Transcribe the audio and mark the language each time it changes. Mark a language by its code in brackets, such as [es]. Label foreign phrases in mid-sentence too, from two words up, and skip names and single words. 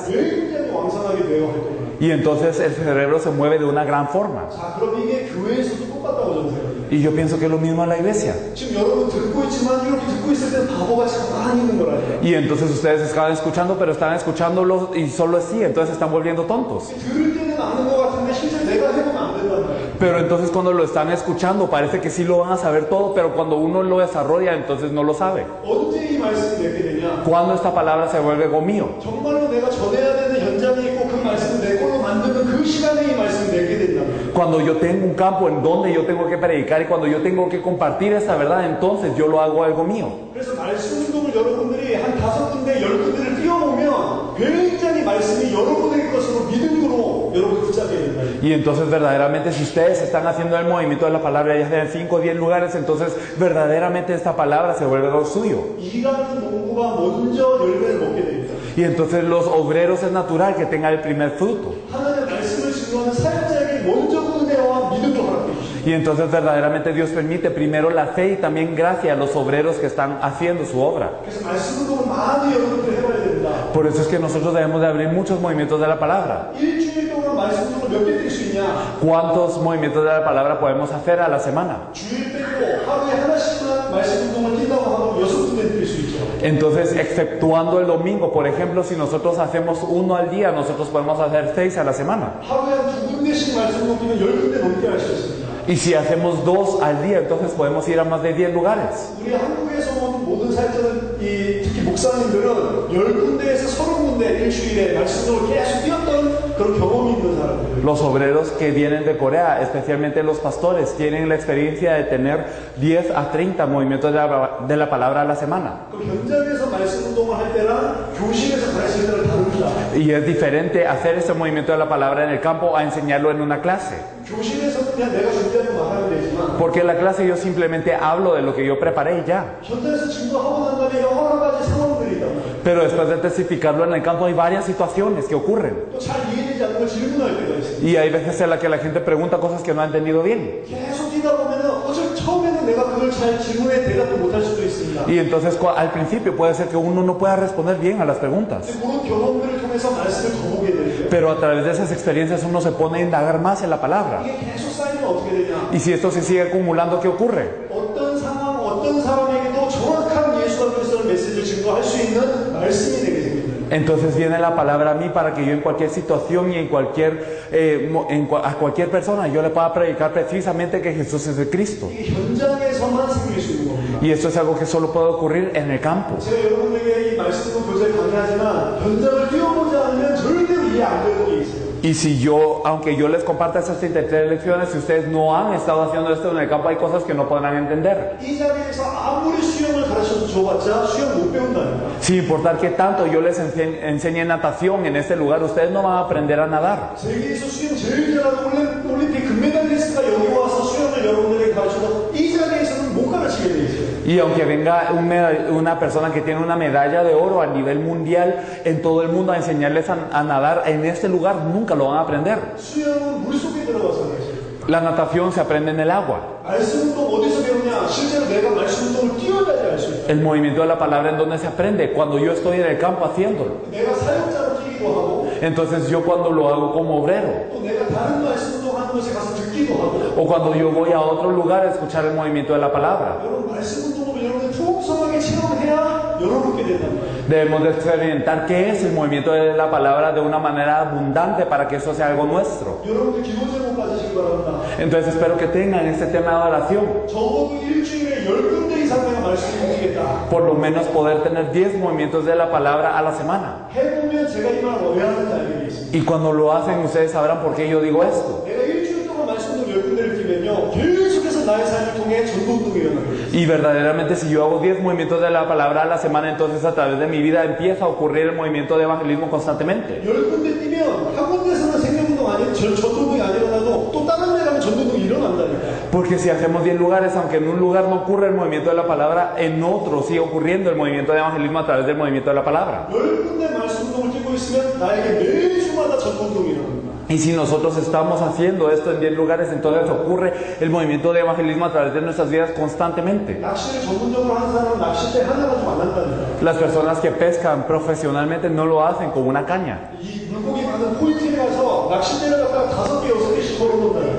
[ko] 굉장히 왕성하게 뇌가 활동을 해요. [es] Y entonces el cerebro se mueve de una gran forma. [ko] 자, 그럼 이게 교회에서도 똑같다고 저는 생각해요. [es] Y yo pienso que es lo mismo en la iglesia. [ko] 지금 여러분 듣고 있지만 이렇게 듣고 있을 때는 바보같이 가만히 있는 거라니까. [es] Y entonces ustedes estaban escuchando, pero estaban escuchándolo y solo así, entonces se están volviendo tontos. [ko] 들을 때는 아는 것 같은데 실제 내가 해보면 안 된단 말이에요. [es] Pero entonces cuando lo están escuchando parece que sí lo van a saber todo, pero cuando uno lo desarrolla entonces no lo sabe. [ko] 언제 이 말씀이 내게 되냐? [es] Cuando esta palabra se vuelve algo mío. [ko] 정말로 내가 전해야 되는 현장에 있고 그 말씀을 내 걸로 만드는 그 시간에 이 말씀이 내게 된다. [es] Cuando yo tengo un campo en donde yo tengo que predicar y cuando yo tengo que compartir esta verdad, entonces yo lo hago algo mío. [ko] 그래서 말씀 운동을 여러분들이 한 5군데 10군데를 띄워보면 굉장히 말씀이 여러분의 것으로 믿음으로 여러분 붙잡게 된다. [es] Y entonces verdaderamente si ustedes están haciendo el movimiento de la palabra ya sea en 5 o 10 lugares, entonces verdaderamente esta palabra se vuelve algo suyo. [ko] 이 같은 농부가 먼저 열매를 먹게 됩니다. [es] Y entonces los obreros es natural que tengan el primer fruto. [ko] 하나님의 말씀을 증거하는 사역자에게 먼저 은혜와 믿음을 허락해 주십니다. [es] Y entonces verdaderamente Dios permite primero la fe y también gracia a los obreros que están haciendo su obra. [ko] 그래서 말씀 운동을 많이 여러분들 해봐야 됩니다. [es] Por eso es que nosotros debemos de abrir muchos movimientos de la palabra. [ko] 일주일 동안 말씀 운동을 몇 개 뛸 수 있냐? [es] ¿Cuántos movimientos de la palabra podemos hacer a la semana? [ko] 주일 빼고 하루에 하나씩만 말씀 운동을 뛴다고 하면 6군데 뛸 수 있죠. [es] Entonces, exceptuando el domingo, por ejemplo, si nosotros hacemos uno al día, nosotros podemos hacer 6 a la semana. [ko] 하루에 한 2군데씩 말씀 놓기면 10군데 넘게 할 수 있습니다. [es] Y si hacemos 2 al día, entonces podemos ir a más de 10 lugares. [ko] 우리 한국에서 온 모든 사역자들, 특히 목사님들은 10군데에서 30군데 일주일에 말씀으로 계속 뛰었던 그런 경험이 있는 사람들. [es] Los obreros que vienen de Corea, especialmente los pastores, tienen la experiencia de tener 10 a 30 movimientos de la palabra a la semana. [ko] 그 현장에서 말씀 운동을 할 때랑 교실에서 가르칠 때는 다릅니다. [es] Y es diferente hacer este movimiento de la palabra en el campo a enseñarlo en una clase. [ko] 교실에서는 그냥 내가 준비한 거 말하면 되지만 [es] Porque en la clase yo simplemente hablo de lo que yo preparé y ya. [ko] 현장에서 증거하고 난 다음에 여러 가지 상황들이 있단 말이에요. [es] Pero después de testificarlo en el campo hay varias situaciones que ocurren. [ko] 또 잘 이해되지 않는 걸 질문할 때가 있어요. [es] Y hay veces en las que la gente pregunta cosas que no ha entendido bien. [ko] 계속 뛰다 보면은 어차피 처음에는 내가 그걸 잘 질문에 대답도 못할 수도 있습니다. [es] Y entonces al principio puede ser que uno no pueda responder bien a las preguntas. [ko] 근데 그런 경험들을 통해서 말씀을 더 보게 되죠. [es] Pero a través de esas experiencias uno se pone a indagar más en la palabra. [ko] 이게 계속 쌓이면 어떻게 되냐? [es] Y si esto se sigue acumulando, ¿qué ocurre? [ko] 어떤 상황, 어떤 사람에게도 정확한 예수와 그리스도의 메시지를 증거할 수 있는 말씀이 되게 됩니다. [es] Entonces viene la palabra a mí para que yo en cualquier situación y en a cualquier persona yo le pueda predicar precisamente que Jesús es el Cristo. [ko] 이게 현장에서만 생길 수 있는 겁니다. [es] Y esto es algo que solo puede ocurrir en el campo. [ko] 제가 여러분에게 이 말씀도 교재에 강의하지만 현장을 뛰어보지 않으면 절대로 이해 안 되는 게 있어요. [es] Y si yo, aunque yo les comparta esas 33 lecciones, si ustedes no han estado haciendo esto en el campo, hay cosas que no podrán entender. [ko] 이 자리에서 아무리 수영을 가르쳐 줘봤자 수영 못 배운다니까. [es] Sin importar que tanto yo les enseñe natación en este lugar, ustedes no van a aprender a nadar. [ko] 세계에서 수영 제일 잘하는 올림픽 금메달리스트가 여기 와서 수영을 여러분들에게 가르쳐도 이 자리에서는 못 가르치게 돼 있어요. [es] Y aunque venga una persona que tiene una medalla de oro a nivel mundial en todo el mundo a enseñarles a nadar, en este lugar nunca lo van a aprender. [ko] 수영은 물속에 들어가서 하죠. [es] La natación se aprende en el agua. [ko] 말씀 운동 어디서 배우냐? 실제로 내가 말씀 운동을 뛰어야지 알 수 있다. [es] El movimiento de la palabra en donde se aprende, cuando yo estoy en el campo haciéndolo. [ko] 내가 사역자로 뛰기도 하고 [es] Entonces yo cuando lo hago como obrero, [ko] 또 내가 다른 말씀 운동하는 곳에 가서 듣기도 하고 [es] o cuando yo voy a otro lugar a escuchar el movimiento de la palabra. [ko] 여러분 말씀 운동을 여러분이 풍성하게 체험해야 여러분께 된단 말이에요. [es] Debemos de experimentar qué es el movimiento de la palabra de una manera abundante para que eso sea algo nuestro. [ko] 여러분들 기도 제목 가지시기 바랍니다. [es] Entonces espero que tengan este tema de oración. [ko] 적어도 일주일에 10군데 이상 내가 말씀을 드리겠다. [es] Por lo menos poder tener 10 movimientos de la palabra a la semana. [ko] 해보면 제가 이 말을 왜 하는지 알게 돼 있습니다. [es] Y cuando lo hacen, ustedes sabrán por qué yo digo esto. [ko] 내가 일주일 동안 말씀을 10군데를 뛰면요 계속해서 나의 삶을 통해 전도운동이 일어나게 돼요. [es] Y verdaderamente si yo hago 10 movimientos de la palabra a la semana, entonces a través de mi vida empieza a ocurrir el movimiento de evangelismo constantemente. [ko] 10군데 뛰면 한 군데서는 생명운동 아닌 전도운동이 안 일어나도 또 다른 데 가면 전도운동이 일어난다니까. [es] Porque si hacemos 10 lugares, aunque en un lugar no ocurre el movimiento de la palabra, en otro sigue ocurriendo el movimiento de evangelismo a través del movimiento de la palabra. [ko] 10군데 말씀운동을 뛰고 있으면 나에게 매주마다 전도운동이 일어납니다. [es] Y si nosotros estamos haciendo esto en 10 lugares, entonces ocurre el movimiento de evangelismo a través de nuestras vidas constantemente. [ko] 낚시를 전문적으로 하는 사람은 낚싯대 하나가 좀 안 한다니까. [es] Las personas que pescan profesionalmente no lo hacen con una caña, [ko] 이 물고기 많은 포인트에 가서 낚싯대를 갖다가 5개, 6개씩 걸어놓는다니까.